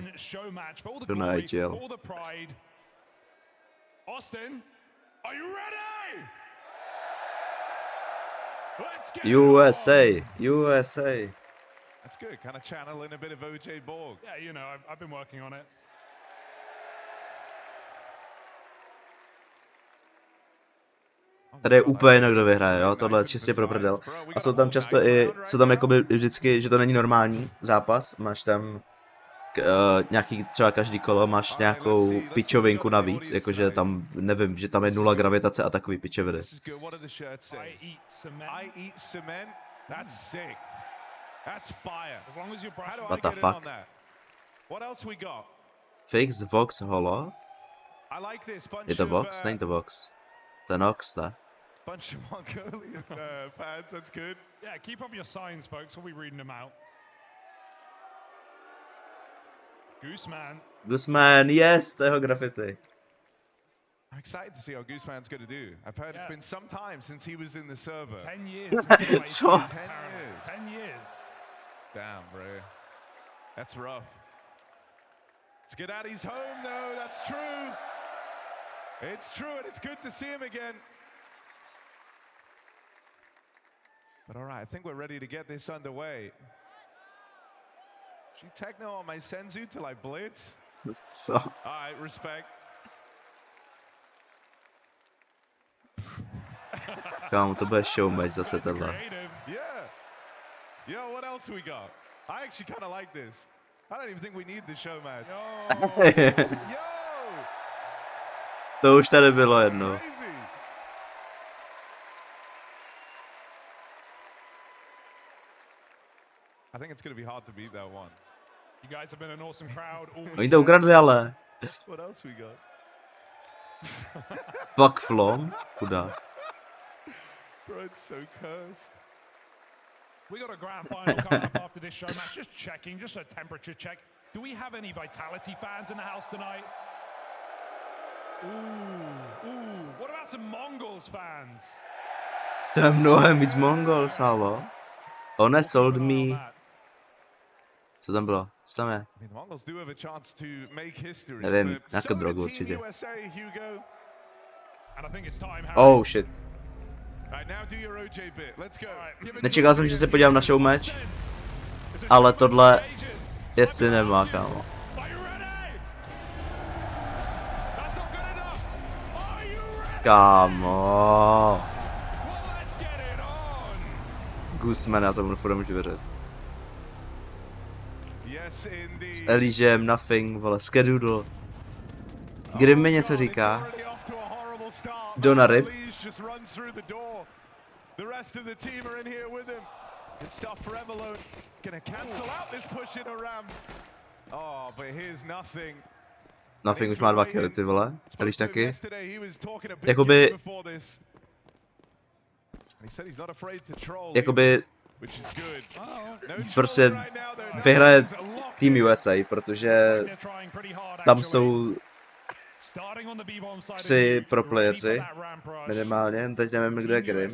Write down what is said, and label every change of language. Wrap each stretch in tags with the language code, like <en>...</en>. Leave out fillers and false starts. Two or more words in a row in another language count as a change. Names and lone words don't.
<en>show match, for all the Donna glory, IGL. for the pride. Austin, are you ready? Let's get it on. USA, USA. That's good. Kind of channeling a bit of OJ Borg. Yeah, you know, I've been working on it.</en> <cs>Tady je úplně jinak, kdo vyhraje, jo, tohle je čistě pro prdel. A jsou tam často i, jsou tam jakoby vždycky, že to není normální zápas, máš tam nějaký, třeba každý kolo máš nějakou pičovinku navíc, jakože tam, nevím, že tam je 0 gravitace a takový pičoviny.</cs> <en>This is good. What do the shirts say? I eat cement. I eat cement. That's sick. That's fire. As long as you brush How do it. What I the get in on fuck? that? What else we got? Fix Vox Holo? I like this bunch</en> <cs>Je to</cs> <en>of</en> <cs>Vox? Není to Vox. To je Nox, ne?</cs> <en>bunch of Mongolian fans. That's good. Yeah, keep up your signs, folks. We'll be reading them out. Gooseman.</en> <cs>Guzman, yes, to je jeho graffiti.</cs> <en>I'm excited to see how Gooseman's going to do. I've heard it's been some time since he was in the server. 10 years since he played So- CS, 10 apparently. years. 10 years. Damn, bro. That's rough. Skidaddy's home, though. That's true. It's true, and it's good to see him again. But all right, I think we're ready to get this underway. She techno on my Senzu till I blitz.</en> <cs>Co?</cs> <en>All right, respect.</en> <cs>Kámo, to bude showmatch zase tohle.</cs> <en>Creative. Yeah. Yo, what else we got? I actually kind of like this. I don't even think we need the show match. Yo!</en> <cs>To už tady bylo jedno.</cs> <en>Crazy. I think it's going to be hard to beat that one. You guys have been an awesome crowd. All</en> <cs>Oni to ukradli, ale.</cs> <en>What else we got? Fuck Flom. Chudák. Bro, it's so cursed. We got a grand final coming up after this show match. Just checking, just a temperature check. Do we have any Vitality fans in the house tonight? Ooh. What about some MongolZ fans?</en> <cs>To je mnohem víc MongolZ, halo.</cs> <en>One sold me.</en> <cs>Co tam bylo? Co tam je?</cs> <en>I mean, the Mongols do have a chance to make history.</en> <cs>Nevím,</cs> <en>but</en> <cs>nějakou</cs> <en>so did</en> <cs>drogu</cs> <en>Team</en> <cs>určitě.</cs> <en>USA, Hugo. And I think it's time, Harry. Oh shit. Right, now do your OJ bit. Let's go. Give it</en> <cs>Nečekal</cs> <en>to</en> <cs>jsem,</cs> <en>us</en> <cs>že se</cs> <en>again.</en> <cs>podívám na showmatch,</cs> <en>It's a</en> <cs>ale</cs> <en>showmatch</en> <cs>tohle</cs> <en>for ages.</en> <cs>je cinema, kámo.</cs> <en>Are you ready? That's not good enough. Are you ready?</en> <cs>Kámo.</cs> <en>Well, let's get it on.</en> <cs>Guzman, já tomu furt nemůžu věřit.</cs> <en>Yes, indeed.</en> <cs>S Elijem, Nothing, vole, Skedoodle. Grim mi něco říká.</cs> <en>Donna Rip. Just runs through the door. The rest of the team are in here with him. Good stuff for Emelone. Gonna cancel out this push in a ram. Oh, but here's Nothing.</en> <cs>Nothing už má 2 killy, ty vole. Když taky. Jakoby... Jakoby... Prostě vyhraje Team USA, protože tam jsou 3 pro playeři, minimálně, teď nevím, kdo je Grim.</cs>